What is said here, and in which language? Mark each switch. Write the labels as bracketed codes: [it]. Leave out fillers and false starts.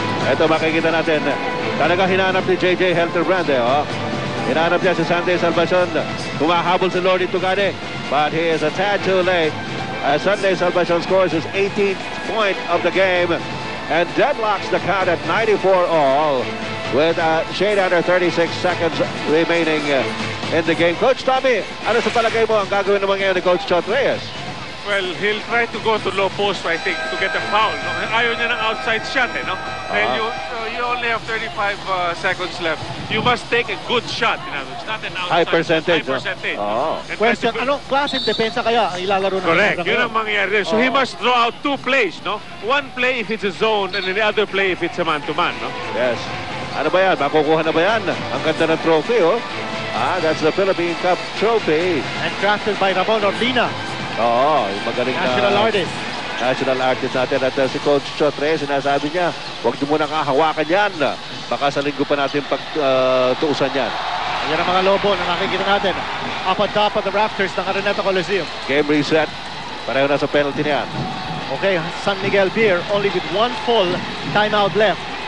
[tl] Ito makikita natin. Talaga hinanap ni JJ Helterbrand Hinanap niya si Sunday Salvacion. Humahabol si Nordy Tugade. [en] But he is a tad too late. Sunday Salvacion scores his 18th point of the game and deadlocks the count at 94-all with shade under 36 seconds remaining in the game. [tl] Coach Tommy, ano sa palagay mo ang gagawin naman ngayon ni Coach Chot Reyes? [en] Well, he'll try to go to low post, I think, to get a foul. No? [tl] Ayaw niya ng outside shot, no? Dahil [en] you only have 35 seconds left. You must take a good shot, It's not an outside high percentage. [tl] Question, anong klaseng depensa kaya ang ilalaro ng Correct, yun ang mangyayari. [en] So he must draw out 2 plays, no? One play if it's a zone and then the other play if it's a man-to-man, no? [tl] Yes. Ano ba yan? Makukuha na ba yan? Ang ganda ng trophy, [en] that's the Philippine Cup trophy. And crafted by Ramon Ordina. [tl] Yung magaling [en] National artist. [tl] National artist natin. At si Coach Chot Reyes, sinasabi niya, huwag niyo munang hahawakan yan. Baka sa linggo pa natin pagtuusan yan. Yan ang mga lobo na nakikita natin. [en] Up on top of the rafters ng Araneta Coliseum. Game reset. [tl] Pareho na sa penalty niyan. [en] Okay, San Miguel Beer only with 1 full timeout left.